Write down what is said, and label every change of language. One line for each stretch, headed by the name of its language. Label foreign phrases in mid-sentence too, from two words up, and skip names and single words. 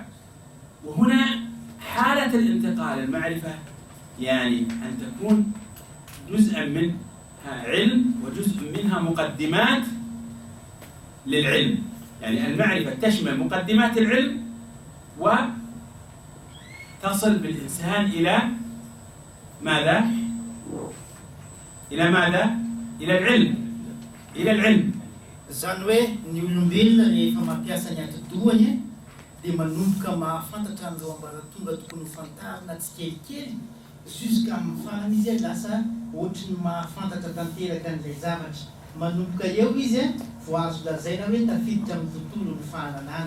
Arabic: وهنا حالة الانتقال، المعرفة يعني أن تكون جزءا منها علم وجزء منها مقدمات للعلم، يعني المعرفة تشمل مقدمات العلم وتصل بالإنسان إلى ماذا؟ إلى ماذا؟ إلى العلم، إلى العلم.
Malagasy: Zany hoe ny olombelona rehefa mampiasa ny ati-dohany dia manomboka mahafantatra an'ireo ambaratonga tokony ho fantarina tsikelikely jusqu'à amin'ny farany izy lasa ohatry ny mahafantatra tanteraka an'ilay zavatra. Manomboka eo izy vao azo lazaina hoe tafiditra amin'ny tontolo ny fahalalana.